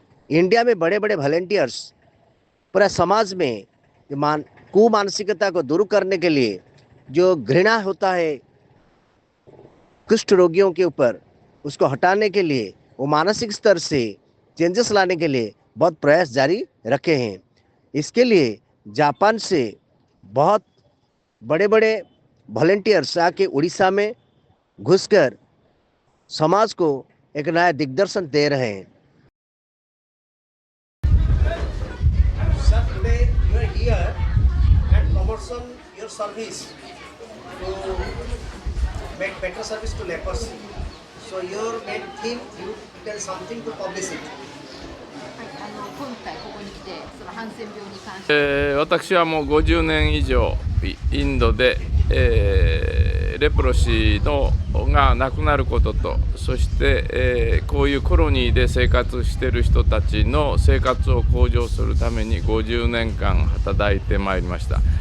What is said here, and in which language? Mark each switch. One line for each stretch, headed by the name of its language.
Hindi: India में बड़े बड़े वॉलेंटियर्स पूरा समाज में कुमानसिकता को दूर करने के लिए, जो घृणा होता है कुष्ठ रोगियों के ऊपर, उसको हटाने के लिए, वो मानसिक स्तर से चेंजेस लाने के लिए बहुत प्रयास जारी रखे हैं। इसके लिए जापान से बहुत बड़े बड़े वॉलेंटियर्स आके उड़ीसा में घुसकर समाज को एक नया दिग्दर्शन दे रहे हैं।
English: Sir, today you are here and promotion your service to make better service to leprosy. So your main theme, you tell something to publish it.
Japanese: 今回ここに来てそのハンセン病に関して、私はもう50年以上インドで、レプロシーがなくなることと、そして、こういうコロニーで生活している人たちの生活を向上するために50年間働いてまいりました。